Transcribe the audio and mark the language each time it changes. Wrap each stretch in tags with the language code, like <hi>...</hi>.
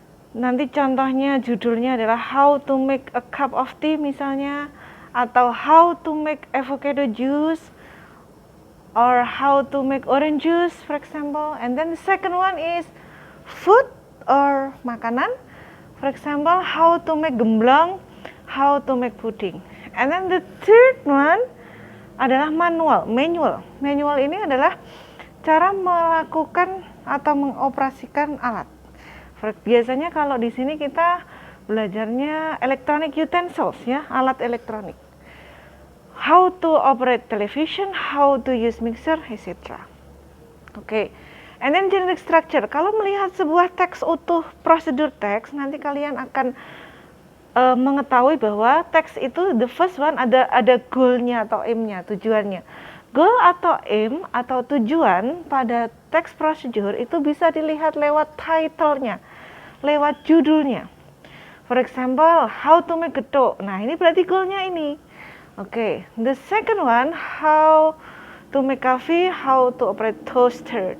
<id>Nanti contohnya, judulnya adalah</id> <en>how to make a cup of tea</en> <id>misalnya, atau</id> <en>how to make avocado juice, or how to make orange juice, for example. And then the second one is food or</en> <id>makanan.</id> <en>For example, how to make gemblong, how to make pudding. And then the third one</en> <id>adalah</id> <en>manual.</en> <id>Manual ini adalah cara melakukan atau mengoperasikan alat. Biasanya kalau di sini kita belajarnya</id> <en>electronic utensils</en> <id>ya, alat elektronik.</id> <en>How to operate television, how to use mixer, etc. Oke. And then generic structure.</en> <id>Kalau melihat sebuah teks utuh prosedur teks, nanti kalian akan mengetahui bahwa teks itu</id> <en>the first one</en> <id>ada goal-nya atau aim-nya, tujuannya. Goal atau aim atau tujuan pada teks prosedur itu bisa dilihat lewat title-nya, lewat judulnya.</id> <en>For example, how to make getuk.</en> <id>Nah, ini berarti goal-nya ini. Oke.</id> <en>The second one, how to make coffee, how to operate toaster.</en>